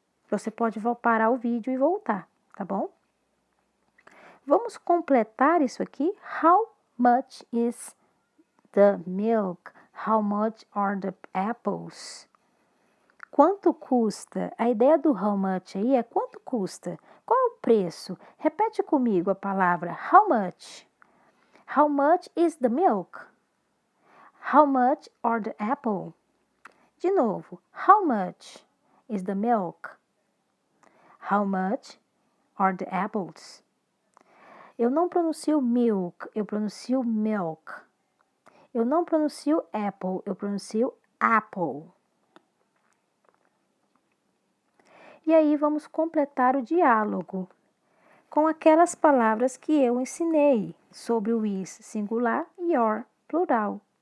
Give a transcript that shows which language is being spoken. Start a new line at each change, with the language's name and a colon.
Portuguese: Você pode parar o vídeo e voltar, tá bom? Vamos completar isso aqui.
English: How much is the milk? How much are the apples?
Portuguese: Quanto custa? A ideia do how much aí é quanto custa. Qual é o preço? Repete comigo a palavra
English: how much. How much is the milk? How much are the apple?
Portuguese: De novo,
English: how much is the milk? How much are the apples?
Portuguese: Eu não pronuncio milk, eu pronuncio milk. Eu não pronuncio apple, eu pronuncio apple. E aí vamos completar o diálogo com aquelas palavras que eu ensinei sobre o is singular e your plural.